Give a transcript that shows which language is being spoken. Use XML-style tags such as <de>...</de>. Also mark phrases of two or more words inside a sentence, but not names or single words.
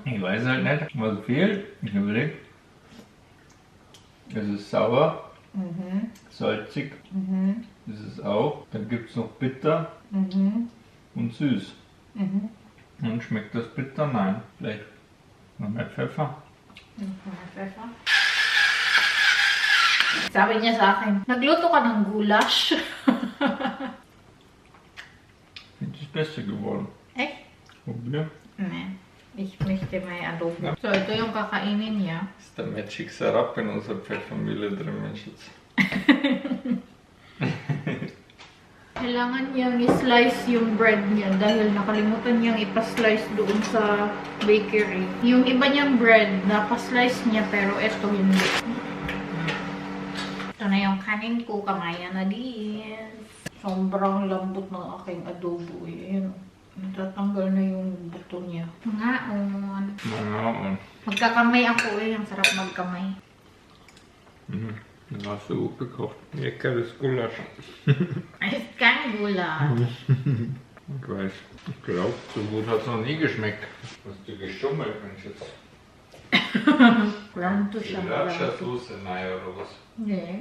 <de>Ich weiß halt nicht, was fehlt. Ich überlege. Es ist sauer, salzig, das ist auch. Dann gibt es noch bitter und süß. Und schmeckt das bitter? Nein. Vielleicht noch mehr Pfeffer.</de> <tl>Sabi niya sa akin, nagluto ka ng goulash.</tl> <de>Das ist das Beste geworden. Echt? Probier. Nee. Ich möchte</de> <tl>may adobo.</tl> <de>Ja.</de> <tl>So, ito yung kakainin niya.</tl> <de>Das ist der</de> <en>Magic Syrup</en> <de>in unserer Pfeffermühle drin, Mensch.</de> <tl>Kailangan niyang i-slice yung bread niya dahil nakalimutan niyang ipa-slice doon sa bakery. Yung iba niyang bread, napa-slice niya pero ito hindi. Ito na yung kanin ko, kamaya na din. Sobrang lambot ng aking adobo. Ayan. Natatanggal na yung buto niya. Ngaon. Ngaon. Magkakamay ako eh. Ang sarap magkamay.</tl> <de>Den hast du gut gekocht. Leckeres Gulasch. Es ist kein Gulasch. Ich weiß. Ich glaube, so gut hat es noch nie geschmeckt. Hast du geschummelt, Mensch, jetzt?</de> <tl>Pronto siya.</tl> <de>Sriracha-Soße, naja, oder was? Nee,</de>